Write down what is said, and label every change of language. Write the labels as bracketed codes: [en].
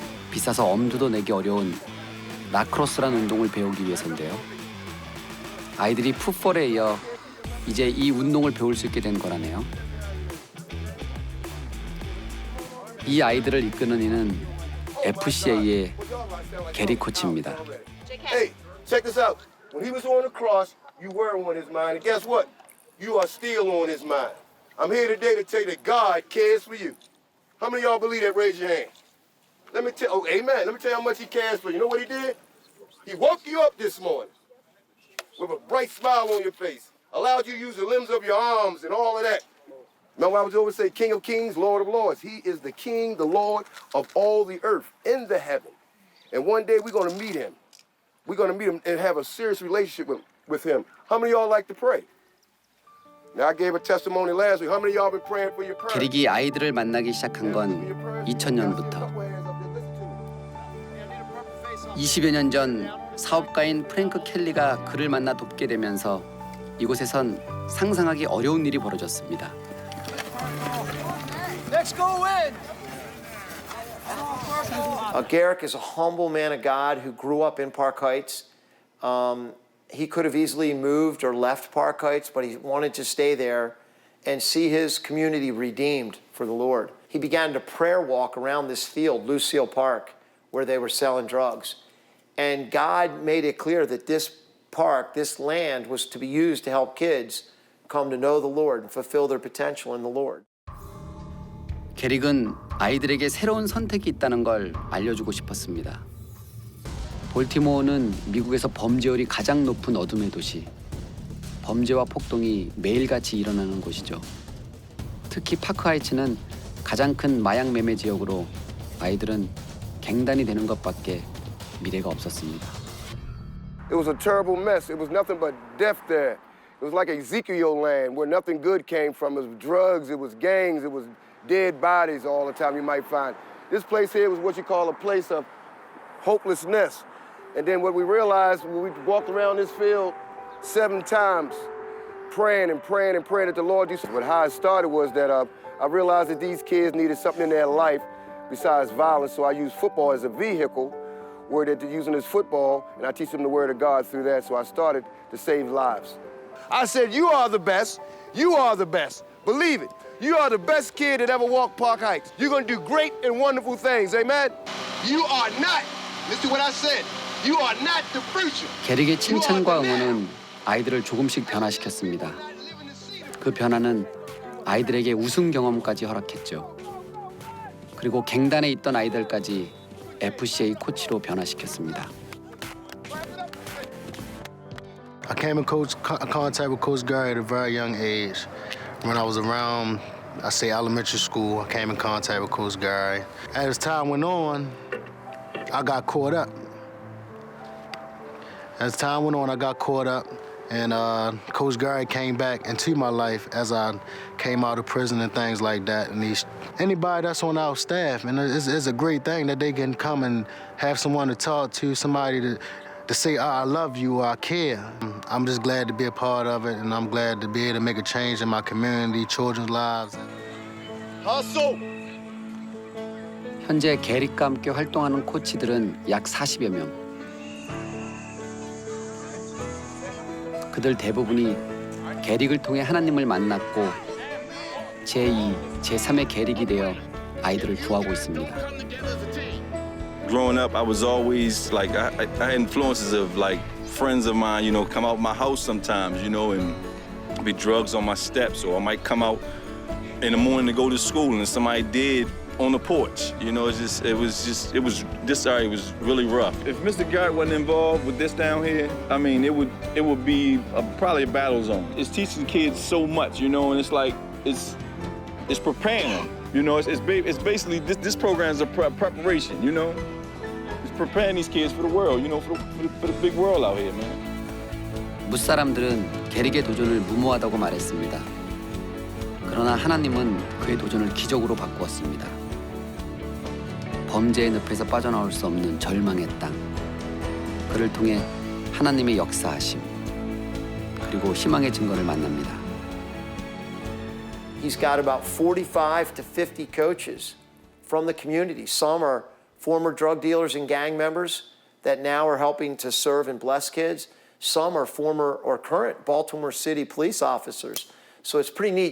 [ko] 비싸서 엄두도 내기 어려운 라크로스라는 운동을 배우기 위해서인데요. 아이들이 풋볼에 이어 이제 이 운동을 배울 수 있게 된 거라네요. 이 아이들을 이끄는 이는 FCA의 게리 코치입니다. [en] Hey, check this out. When he was on the cross, you were on his mind, and guess what? You are still on his mind. I'm here today to tell you that God cares for you. How many of y'all believe that? Raise your hand. Let me tell. Oh, amen. Let me tell you how much he cares for you. You know what he did? He woke you up this morning with a bright smile on your face, allowed you to use the limbs of your arms and all of that. Remember I was always say, King of Kings, Lord of Lords. He is the King, the Lord of all the earth in the heaven. And one day we're going to meet him. We're going to meet him and have a serious relationship with him. How many of y'all like to pray? Now, I gave a testimony last week. How many of y'all been praying for your parents? [ko] 게릭이 아이들을 만나기 시작한 건 2000년부터. 20여 년 전 사업가인 프랭크 켈리가 그를 만나 돕게 되면서 이곳에선 상상하기 어려운 일이 벌어졌습니다. [en] Let's go in. Garrick is a humble man of God who grew up in Park Heights. He could have easily moved or left Park Heights, but he wanted to stay there and see his community redeemed for the Lord. He began to prayer walk around this field, Lucille Park, where they were selling drugs. And God made it clear that this park, this land, was to be used to help kids come to know the Lord and fulfill their potential in the Lord. [ko] 게릭은 아이들에게 새로운 선택이 있다는 걸 알려주고 싶었습니다. 볼티모어는 미국에서 범죄율이 가장 높은 어둠의 도시. 범죄와 폭동이 매일같이 일어나는 곳이죠. 특히 파크하이츠는 가장 큰 마약 매매 지역으로 아이들은 갱단이 되는 것밖에 미래가 없었습니다. [en] It was a terrible mess. It was nothing but death there. It was like Ezekiel land where nothing good came from. It was drugs, it was gangs, it was dead bodies all the time you might find. This place here was what you call a place of hopelessness. And then what we realized when we walked around this field 7 times, praying and praying and praying that the Lord do something. But how it started was that I realized that these kids needed something in their life besides violence, so I used football as a vehicle where they're using this football, and I teach them the word of God through that, so I started to save lives. I said, you are the best. You are the best. Believe it. You are the best kid that ever walked Park Heights. You're going to do great and wonderful things. Amen? You are not, listen to what I said, you are not the future. [ko] 게릭의 칭찬과 응원은 아이들을 조금씩 변화시켰습니다. 그 변화는 아이들에게 우승 경험까지 허락했죠. 그리고 갱단에 있던 아이들까지 FCA 코치로 변화시켰습니다. [en] I came in contact with Coach Gary at a very young age. When I was around, I say elementary school, I came in contact with Coach Gary. As time went on, I got caught up. As time went on, I got caught up, and Coach Gary came back into my life as I came out of prison and things like that. And anybody that's on our staff, and it's a great thing that they can come and have someone to talk to, somebody to say, I love you, or I care. I'm just glad to be a part of it, and I'm glad to be able to make a change in my community, children's lives. Hustle! [ko] 현재 게릭과 함께 활동하는 코치들은 약 40여 명. 그들 대부분이 게릭을 통해 하나님을 만났고 제2, 제3의 게릭이 되어 아이들을 구하고 있습니다. [en] Growing up, I was always like I had influences of like friends of mine, you know, come out my house sometimes, you know, and be drugs on my steps, or I might come out in the morning to go to school and somebody dead on the porch. You know, this area was really rough. If Mr. Garrett wasn't involved with this down here, I mean, it would be probably a battle zone. It's teaching kids so much, you know, and it's like it's preparing them. You know, it's basically this program is a preparation. You know, it's preparing these kids for the world. You know, for the big world out here, man. [ko] 무사람들은 게릭의 도전을 무모하다고 말했습니다. 그러나 하나님은 그의 도전을 기적으로 바꾸었습니다. 범죄의 늪에서 빠져나올 수 없는 절망의 땅. 그를 통해 하나님의 역사하심 그리고 희망의 증거를 만납니다. [en] He's got about 45 to 50 coaches from the community. Some are former drug dealers and gang members that now are helping to serve and bless kids. Some are former or current Baltimore City police officers. So it's pretty neat.